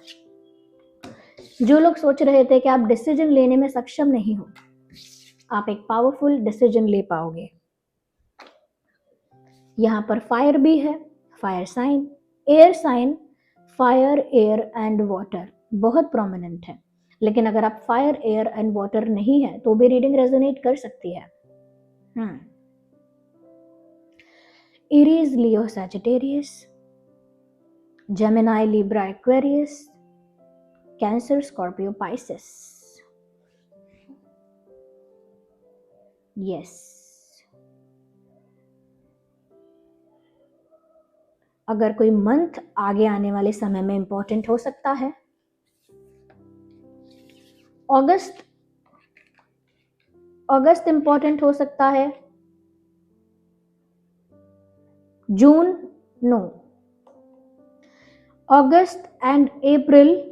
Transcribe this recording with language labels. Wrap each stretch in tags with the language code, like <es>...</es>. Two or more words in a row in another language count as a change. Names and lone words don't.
<hi>जो लोग सोच रहे थे कि आप डिसीजन लेने में सक्षम नहीं हो, आप एक</hi> <en>powerful decision</en> <hi>ले पाओगे। यहाँ पर फायर भी है,</hi> <en>fire sign, air sign, fire, air and water</en> <hi>बहुत प्रोमिनेंट है, लेकिन अगर आप</hi> <en>fire, air and water</en> <hi>नहीं है तो भी</hi> <en>reading resonate</en> <hi>कर सकती है।</hi> <en>Aries, Leo, Sagittarius, Gemini, Libra, Aquarius, Cancer, Scorpio, Pisces. Yes.</en> <hi>अगर कोई मंथ आगे आने वाले समय में इंपॉर्टेंट हो सकता है, अगस्त इंपॉर्टेंट हो सकता है,</hi> <en>June no, August and April</en>